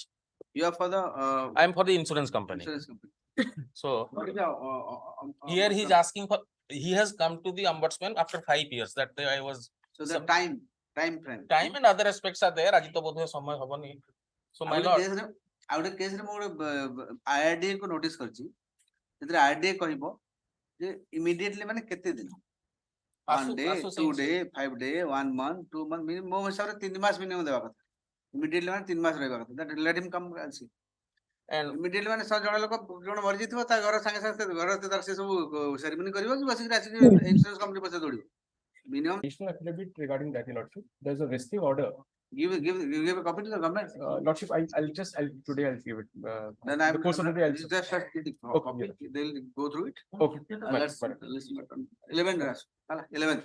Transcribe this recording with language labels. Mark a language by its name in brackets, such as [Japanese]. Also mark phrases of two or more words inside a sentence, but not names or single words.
[English] You are for the I am for the insurance company. insurance company. So What is the here he is asking for, he has come to the ombudsman after 5 years. That day I was. So the time frame. Time and other aspects are there. [Odia] ଆଜି ତ ବୋଧେ ସମୟ ହବନି. [English] So my lord. [Odia] ଆଉ ଗୋଟେ କେସରେ ମୁଁ ଗୋଟେ IRDA କୁ ନୋଟିସ କରିଛି ସେଥିରେ IRDA କହିବ ଯେ immediately ମାନେ କେତେ ଦିନ [English] 1 day 2 day 5 day 1 month 2 month [Odia] ମୋ ହିସାବରେ 3 ମାସ ମିନିମମ୍ ଦେବା କଥା immediately ମାନେ 3 ମାସ ରହିବା କଥା [English] that let him come and see and immediately [Odia] ମାନେ ଜଣେ ଲୋକ ଜଣେ ମରି ଯାଇଥିବ ତା ଘର ସାଙ୍ଗେ ସାଙ୍ଗେ ଘର ତାର ସେ ସବୁ ସେରିମନି କରିବ କି ବସିକି ଆସିକି [English] insurance company [Odia] ପଛରେ ଦୌଡ଼ିବ minimum [English] additional affidavit regarding that, Your Lordship. There's a vesting order. give a copy to the government. Lordship, I'll today I'll give it. Then the course of the day I'll. Just copy. They'll go through it. Okay. Let's 11. 11.